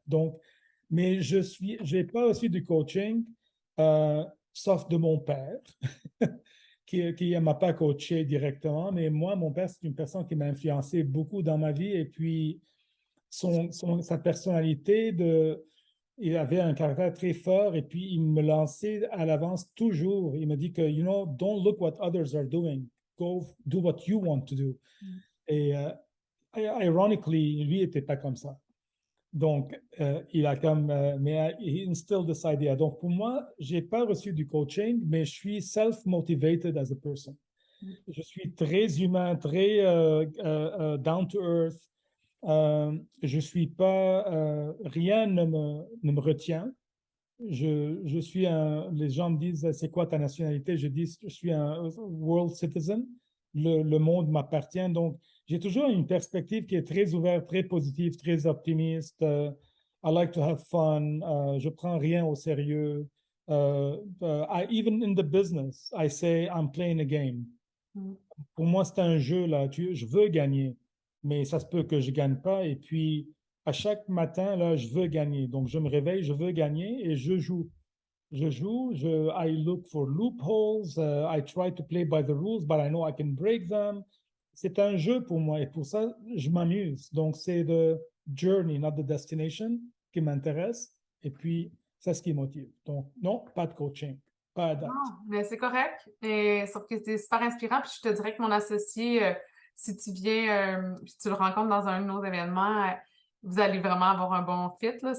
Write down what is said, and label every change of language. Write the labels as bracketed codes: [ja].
[fr] Donc, mais je n'ai pas aussi du coaching, sauf de mon père, qui ne m'a pas coaché directement, mais moi, mon père, c'est une personne qui m'a influencé beaucoup dans ma vie et puis sa personnalité il avait un caractère très fort et puis il me lançait à l'avance toujours. Il me dit que, [en] don't look what others are doing. Go do what you want to do. [fr] Et ironically, lui n'était pas comme ça. Donc, il a mais [en] he instilled this idea. [fr] Donc, pour moi, je n'ai pas reçu du coaching, mais je suis [en] self-motivated as a person. [fr] Je suis très humain, très [en] down to earth. [fr] Je suis pas, rien ne me retient. Je suis les gens me disent, c'est quoi ta nationalité? Je dis, je suis un [en] world citizen. [fr] Le monde m'appartient. Donc, j'ai toujours une perspective qui est très ouverte, très positive, très optimiste. [en] I like to have fun. [fr] Je prends rien au sérieux. [en] Even in the business, I say I'm playing a game. [fr] Pour moi, c'est un jeu, là. Je veux gagner, mais ça se peut que je ne gagne pas. Et puis, à chaque matin, là, je veux gagner. Donc, je me réveille, je veux gagner et je joue. [en] I look for loopholes. I try to play by the rules, but I know I can break them. [fr] C'est un jeu pour moi et pour ça, je m'amuse. Donc, c'est [en] the journey, not the destination [fr] qui m'intéresse. Et puis, c'est ce qui motive. Donc, non, pas de coaching, pas à date. Non, mais c'est correct. Sauf que c'est super inspirant. Puis je te dirais que mon associé, si tu viens, puis tu le rencontres dans un de nos événements, vous allez vraiment avoir un bon fit, là.